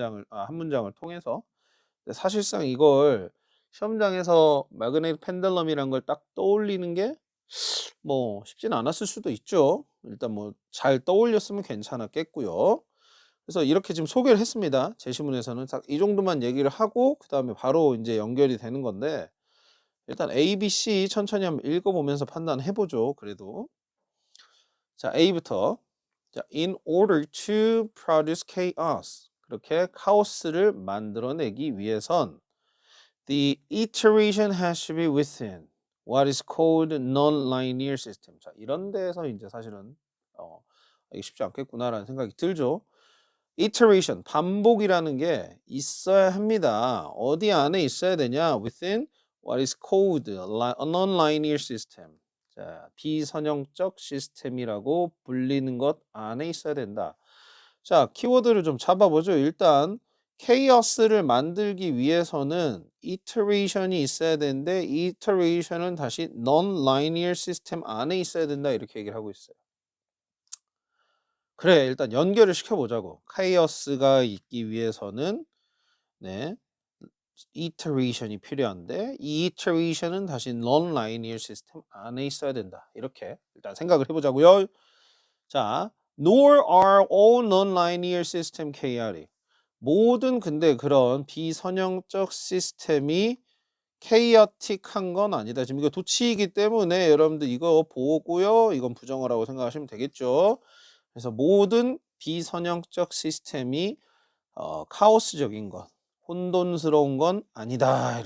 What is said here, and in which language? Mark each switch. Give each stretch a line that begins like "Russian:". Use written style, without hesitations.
Korean: 한 문장을 통해서. 근데 사실상 이걸 시험장에서 magnetic pendulum이라는 걸 딱 떠올리는 게 뭐 쉽진 않았을 수도 있죠. 일단 뭐 잘 떠올렸으면 괜찮았겠고요. 그래서 이렇게 지금 소개를 했습니다. 제시문에서는 딱 이 정도만 얘기를 하고 그다음에 바로 이제 연결이 되는 건데 일단 A, B, C 천천히 한번 읽어보면서 판단해 보죠. 그래도 자, A부터 자,
English: in order to produce chaos
Korean: 그렇게 카오스를 만들어내기 위해선
English: the iteration has to be within what is called non-linear system.
Korean: 자, 이런 데서 이제 사실은 이게 쉽지 않겠구나라는 생각이 들죠. iteration 반복이라는 게 있어야 합니다. 어디 안에 있어야 되냐?
English: within what is called a non-linear system.
Korean: 자, 비선형적 시스템이라고 불리는 것 안에 있어야 된다. 자, 키워드를 좀 잡아보죠. 일단 chaos를 만들기 위해서는 iteration이 있어야 되는데 이 iteration은 다시 non-linear system 안에 있어야 된다. 이렇게 얘기를 하고 있어요. 그래, 일단 연결을 시켜보자고. 카이오스가 있기 위해서는 네, iteration이 필요한데 이 iteration은 다시 non-linear system 안에 있어야 된다. 이렇게 일단 생각을 해보자고요.
English: 자, nor are all non-linear system chaotic.
Korean: 모든 근데 그런 비선형적 시스템이 chaotic한 건 아니다. 지금 이거 도치이기 때문에 여러분들 이거 보고요. 이건 부정어라고 생각하시면 되겠죠. 그래서 모든 비선형적 시스템이 카오스적인 것, 혼돈스러운 건 아니다.